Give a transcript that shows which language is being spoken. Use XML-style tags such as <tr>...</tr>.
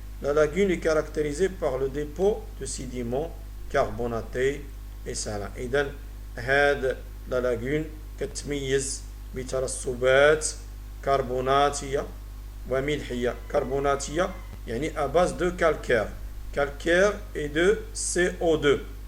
<fr>La lagune est caractérisée par le dépôt de sédiments carbonatés et salins.</fr> <ar>إذن هاد لا لاغون كتميز بترسبات كربوناتية وملحية.</ar> <fr>كربوناتية يعني à base de calcaire et de CO2.</fr>